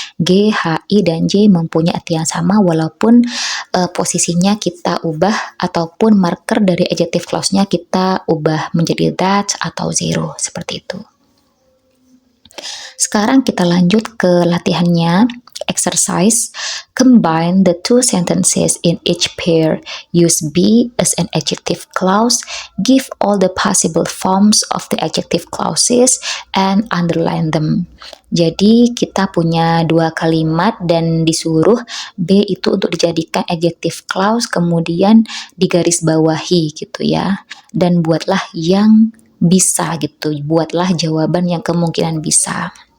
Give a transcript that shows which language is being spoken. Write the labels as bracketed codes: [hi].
[id] G, H, I, dan J mempunyai arti yang sama, walaupun posisinya kita ubah, ataupun marker dari adjective clause-nya kita ubah menjadi that atau zero. Seperti itu. Sekarang kita lanjut ke latihannya. [en] Exercise. Combine the two sentences in each pair. Use be as an adjective clause. Give all the possible forms of the adjective clauses and underline them. [id] Jadi kita punya dua kalimat dan disuruh B itu untuk dijadikan adjective clause, kemudian digarisbawahi gitu ya. Dan buatlah yang bisa gitu, buatlah jawaban yang kemungkinan bisa.